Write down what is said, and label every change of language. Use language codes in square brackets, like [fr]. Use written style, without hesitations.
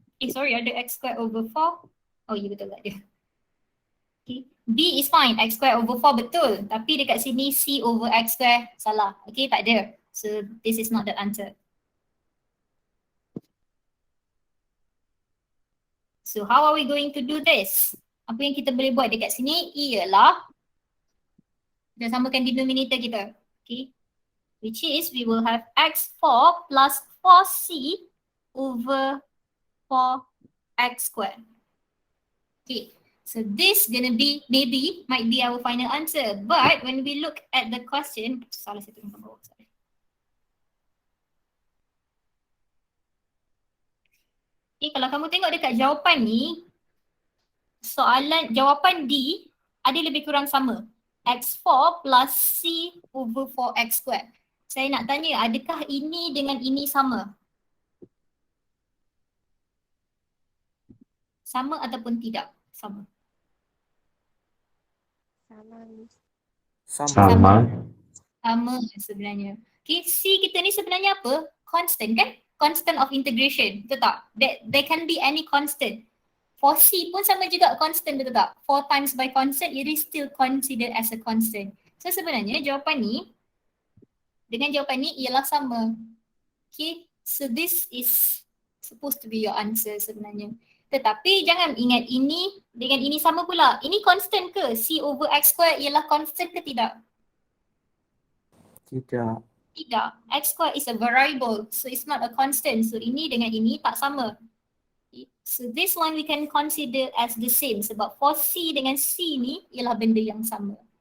[ms] Sorry, ada x square over 4. Oh ya, betul tak ada. Okay. [en] B is fine, [ms] x square over 4 betul. Tapi dekat sini c over x square salah. Okay, tak ada. [en] So this is not the answer. So how are we going to do this? [ms] Apa yang kita boleh buat dekat sini ialah kita samakan denominator kita. [en] Okay. Which is we will have x4 plus 4c over 4x squared. Okay. So this gonna be might be our final answer. But when we look at the question, [ms] salah saya turunkan bawah. [en] Sorry. [ms] Okay, kalau kamu tengok dekat jawapan ni, jawapan D ada lebih kurang sama. [en] X4 plus C over 4X squared. [ms] Saya nak tanya, adakah ini dengan ini sama? Sama ataupun tidak? Sama. Sama, Miss. Sama. Sama sebenarnya. Okay, C kita ni sebenarnya apa? Constant kan? [en] Constant of integration, [ms] betul tak? [en] There can be any constant. [ms] For C pun sama juga constant, betul tak? [en] 4 times by constant, it is still considered as a constant. [ms] So sebenarnya jawapan ni dengan jawapan ni ialah sama. [en] Okay, so this is supposed to be your answer sebenarnya. [ms] Tetapi jangan ingat ini dengan ini sama pula. Ini constant ke? C over X square ialah constant ke tidak? Tidak. Tidak. [en] X square is a variable. So it's not a constant. So [ms] ini dengan ini tak sama. [en] So this one we can consider as the same. [ms] Sebab for C dengan C ni ialah benda yang sama.